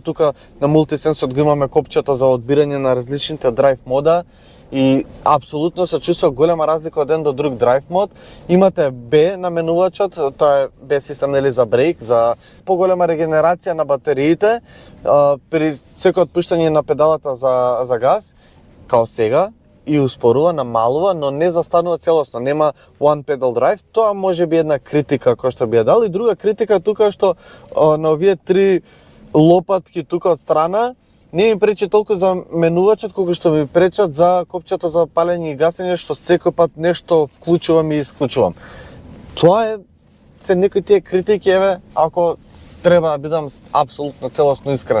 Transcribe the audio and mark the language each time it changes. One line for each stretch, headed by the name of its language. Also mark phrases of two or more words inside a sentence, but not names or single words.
Macedonian: Тука на мултисенсот го имаме копчето за одбирање на различните драйв мода и апсолутно се чувствува голема разлика од еден до друг драйв мод. Имате B на менувачот, тоа е B систем нели за брейк, за поголема регенерација на батериите при секој отпуштање на педалата за газ, као сега, и успорува, намалува, но не застанува целосно, нема
English: one pedal drive.
Macedonian: Тоа може би една критика која што би ја дал, и друга критика тука што на овие 3 лопатки тука од страна не ми пречи толку за менувачот колку што ми пречат за копчето за палење и гасење, што секој пат нешто вклучувам и исклучувам. Тоа е се некои тие критики, ако треба да бидам апсолутно целосно искрен.